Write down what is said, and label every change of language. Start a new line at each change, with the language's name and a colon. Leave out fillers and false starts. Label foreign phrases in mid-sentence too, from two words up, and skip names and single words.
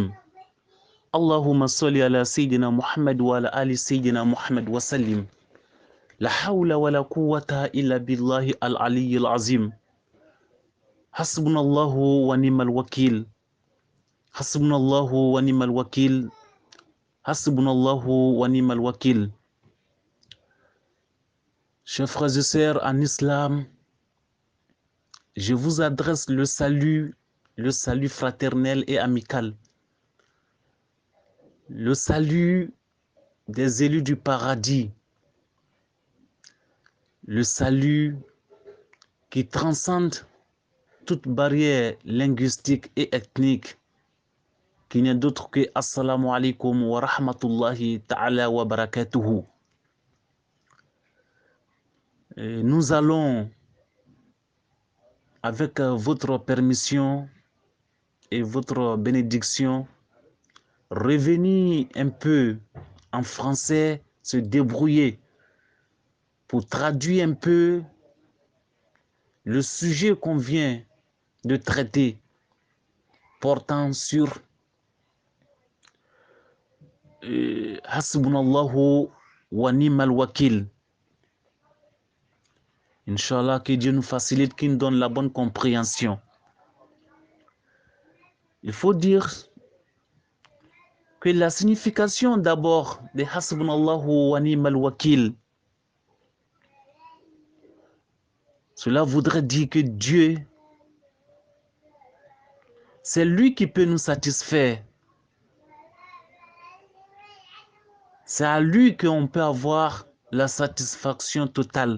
Arabic: اللهم صل على سيدنا محمد وعلى آل سيدنا محمد وسلم. لا حول ولا قوة إلا بالله العلي العظيم. حسبنا الله ونعم الوكيل. حسبنا الله ونعم الوكيل. حسبنا الله ونعم الوكيل.
French: Chers frères et sœurs en islam, je vous adresse le salut fraternel et amical. Le salut des élus du paradis. Le salut qui transcende toute barrière linguistique et ethnique, qui n'est d'autre que
Arabic: السلام عليكم ورحمة الله تعالى وبركاته.
French: Nous allons, avec votre permission et votre bénédiction, revenir un peu en français, se débrouiller pour traduire un peu le sujet qu'on vient de traiter, portant sur
Arabic: حسبنا الله ونعم الوكيل.
French: Inch'Allah, que Dieu nous facilite, qu'il nous donne la bonne compréhension. Il faut dire que la signification d'abord de
Arabic: حسبنا الله ونعم الوكيل,
French: cela voudrait dire que Dieu, c'est lui qui peut nous satisfaire. C'est à lui qu'on peut avoir la satisfaction totale.